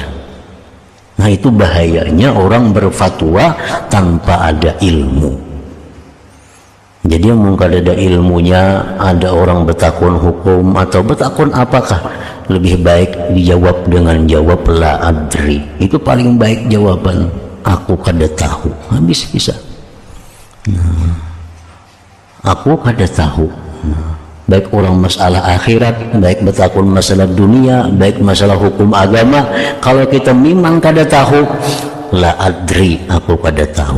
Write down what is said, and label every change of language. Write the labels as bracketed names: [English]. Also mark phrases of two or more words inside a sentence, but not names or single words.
[Banjar] Nah, itu bahayanya orang berfatwa tanpa ada ilmu. Jadi yang kada ada ilmunya, ada orang bertakun hukum atau bertakun apakah, lebih baik dijawab dengan jawab [Arabic] la adri. [Banjar] Itu paling baik jawaban, aku kada tahu. Habis bisa. Aku kada tahu. Baik orang masalah akhirat, baik betakun masalah dunia, baik masalah hukum agama, kalau kita memang kada tahu, [Arabic] la adri, [Banjar] aku kada tahu.